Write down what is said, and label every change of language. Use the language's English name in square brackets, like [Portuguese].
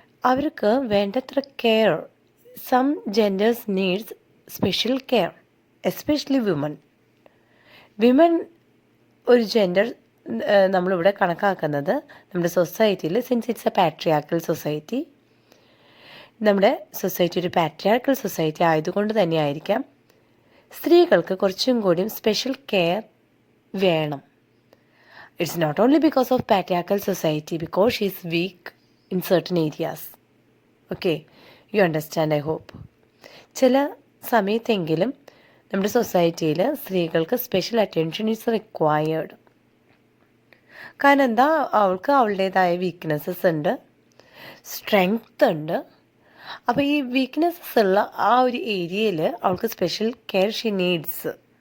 [Malayalam] അവർക്ക് വേണ്ടത്ര care, [English] some genders needs special care, [Malayalam] especially women ഒരു ജെൻഡർ നമ്മളിവിടെ കണക്കാക്കുന്നത് നമ്മുടെ സൊസൈറ്റിയിൽ, [English] since it's a patriarchal society, [Malayalam] നമ്മുടെ സൊസൈറ്റി ഒരു പാട്രിയാർക്കൽ സൊസൈറ്റി ആയതുകൊണ്ട് തന്നെയായിരിക്കാം സ്ത്രീകൾക്ക് കുറച്ചും കൂടിയും സ്പെഷ്യൽ കെയർ വേണം. [English] It's not only because of patriarchal society, because she is weak in certain areas. Okay, you understand, I hope. [Malayalam] ചില സമയത്തെങ്കിലും നമ്മുടെ സൊസൈറ്റിയിൽ സ്ത്രീകൾക്ക് [English] Special attention is required. [Malayalam] കാരണം എന്താ, അവൾക്ക് അവളുടേതായ വീക്ക്നെസ്സസ് ഉണ്ട്, സ്ട്രെങ്ത് ഉണ്ട്. അപ്പോൾ ഈ വീക്ക്നെസ്സസ് ഉള്ള ആ ഒരു ഏരിയയിൽ അവൾക്ക് [English] Special care she needs.